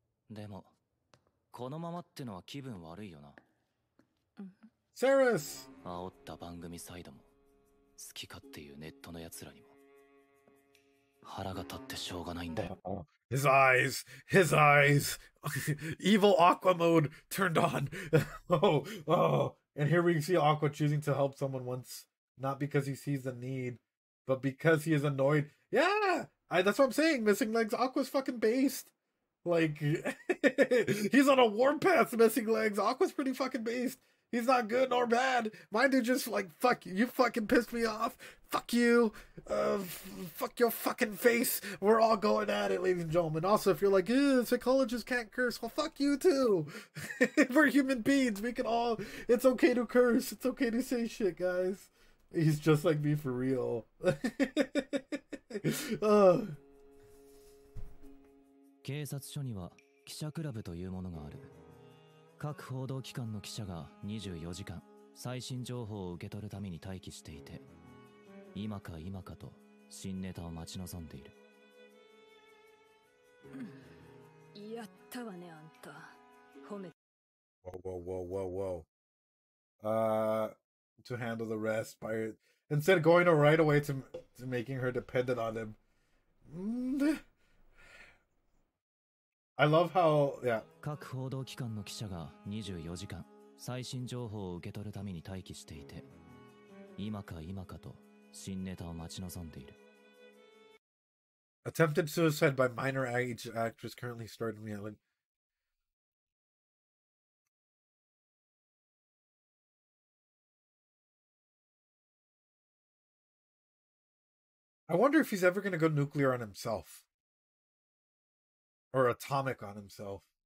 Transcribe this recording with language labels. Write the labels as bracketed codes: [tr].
[ja] でもこのままってのは気分悪いよな。セラス。煽った番組サイドもき勝手いうネットの奴らにも腹が立ってしょうがないんだよ。 [en] His eyes, his eyes. Evil Aqua mode turned on. Oh. And here we see Aqua choosing to help someone once, not because he sees the need, but because he is annoyed. Yeah, that's what I'm saying. Missing Legs, Aqua's fucking based. Like, he's on a warpath, Missing Legs. Aqua's pretty fucking based. He's not good nor bad. My dude just like, fuck you. You fucking pissed me off. Fuck you. Fuck your fucking face. We're all going at it, ladies and gentlemen. Also, if you're like, psychologists can't curse, well, fuck you too. We're human beings. We can all, it's okay to curse. It's okay to say shit, guys. He's just like me for real. [ja] 警察署には記者クラブというものがある。各報道機関の記者が24時間最新情報を受け取るために待機していて、今か今かと新ネタを待ち望んでいる。やったわね、あんた。褒め。 [en] Whoa. To handle the rest by instead of going right away to making her dependent on him. I love how, yeah. [ja] 各報道機関の記者が24時間最新情報を受け取るために待機していて、今か今かと新ネタを待ち望んでいる。 [en] Attempted suicide by minor age actress currently starred in reality. I wonder if he's ever going to go nuclear on himself. Or atomic on himself.